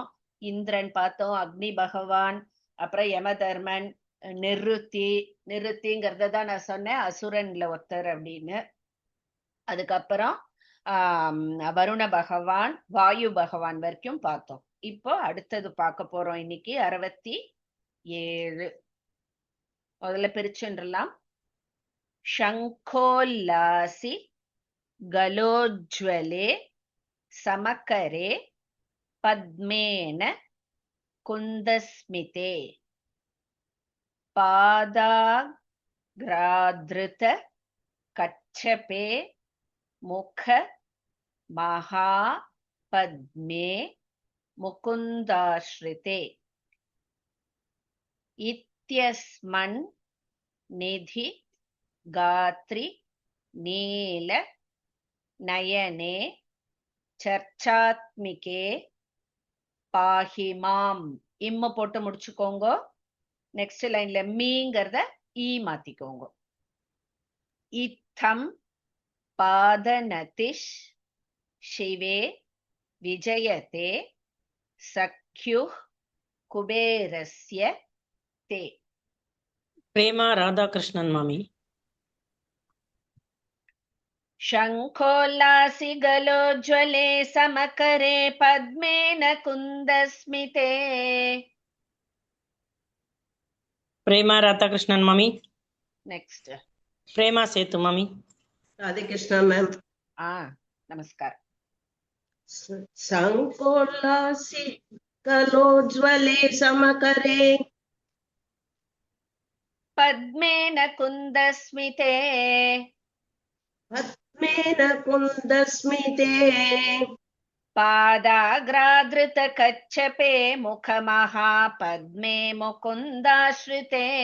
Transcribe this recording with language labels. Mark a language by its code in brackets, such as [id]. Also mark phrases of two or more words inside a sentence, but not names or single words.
[ta] இந்திரன் பார்த்தோம், அக்னி பகவான், அப்புறம் யமதர்மன், நிருத்திங்கிறத தான் நான் சொன்னேன் அசுரன்ல ஒருத்தர் அப்படின்னு. அதுக்கப்புறம் வருண பகவான், வாயு பகவான் வரைக்கும் பார்த்தோம். இப்போ அடுத்தது பார்க்க போறோம் இன்னைக்கு 67. முதல்ல பிரிச்சுடலாம். [sa] शङ्खोल्लासि गलोज्ज्वले समकरे पद्मेन कुन्दस्मिते पादाग्राधृत कच्छपे मुख महापद्मे मुकुन्दाश्रिते इत्यस्मन् निधि गात्री नील नयने चर्चात्मिके पाहिमाम. [ta] இம்ம போட்டு முடிச்சுக்கோங்க. [en] next line [ta] மீங்கிறத ஈ மாத்திக்கோங்க. [sa] इत्थं पादनतिष् शिवे विजयते सख्युः कुबेरस्य ते. [ta] பிரேமா ராதாகிருஷ்ணன் மாமி. [sa] शङ्खोल्लासि गलोज्ज्वले समकरे पद्मेन कुन्दस्मिते. [ta] பிரேமா ராதாகிருஷ்ணன் மாமி. நெக்ஸ்ட் பிரேமா சேத்து மாமி. ராதிகிருஷ்ணா மேம். நமஸ்காரம். [sa] शङ्खोल्लासि गलोज्ज्वले समकरे पद्मेन कुन्दस्मिते. पद्मेन कुन्दस्मिते पादाग्राधृत कच्छपे मुखमहापद्मे मुकुन्दाश्रिते.